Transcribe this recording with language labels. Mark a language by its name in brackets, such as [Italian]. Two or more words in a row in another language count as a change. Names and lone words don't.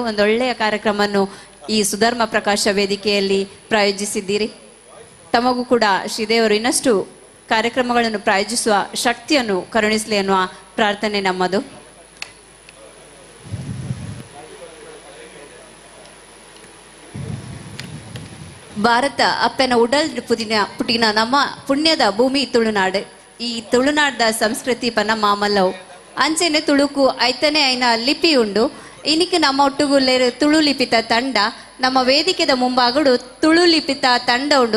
[Kannada] ಒಂದೊಳ್ಳೆಯ ಕಾರ್ಯಕ್ರಮವನ್ನು ಈ ಸುಧರ್ಮ ಪ್ರಕಾಶ ವೇದಿಕೆಯಲ್ಲಿ ಪ್ರಾಯೋಜಿಸಿದ್ದೀರಿ. ತಮಗೂ ಕೂಡ ಶ್ರೀದೇವರು ಇನ್ನಷ್ಟು ಕಾರ್ಯಕ್ರಮಗಳನ್ನು ಪ್ರಾಯೋಜಿಸುವ ಶಕ್ತಿಯನ್ನು ಕರುಣಿಸಲಿ ಎನ್ನುವ ಪ್ರಾರ್ಥನೆ ನಮ್ಮದು. [Tulu] ಭಾರತ ಅಪ್ಪನ ಉಡಲ್ ಪುಟಿನ ನಮ್ಮ ಪುಣ್ಯದ ಭೂಮಿ ತುಳುನಾಡು. ಈ ತುಳುನಾಡದ ಸಂಸ್ಕೃತಿ ಪನ ಮಾಮಲ್ಲವು ಅಂಚೆನೆ ತುಳುಕು ಐತನೇ ಐನ ಲಿಪಿ ಉಂಡು. ಇನಿಕ್ ನಮ್ಮ ಒಟ್ಟುಗುಲ್ಲೇರು ತುಳು ಲಿಪಿತ ತಂಡ ನಮ್ಮ ವೇದಿಕೆದ ಮುಂಭಾಗಡು ತುಳು ಲಿಪಿತ ತಂಡ ಉಂಡು.